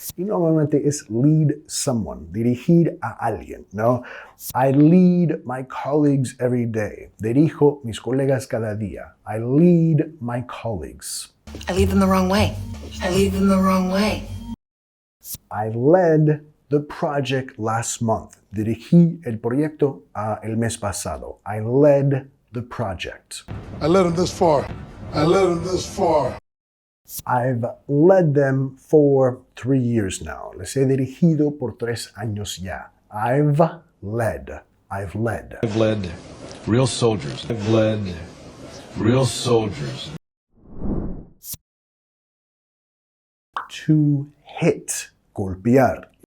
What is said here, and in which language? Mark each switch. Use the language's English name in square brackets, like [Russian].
[Spanish] Y normalmente es [English] lead someone, [Spanish] dirigir a alguien, ¿no? [English] I lead my colleagues every day. [Spanish] Dirijo mis colegas cada día. [English] I lead my colleagues. I lead them the wrong way. I lead them the wrong way. I led the project last month. [Spanish] Dirigí el proyecto el mes pasado. [English] I led the project. I led them this far. I led them this far. I've led them for 3 years now. [Spanish] Les he dirigido por 3 años ya. [English] I've led. I've led real soldiers. I've led real soldiers. To hit, golpear.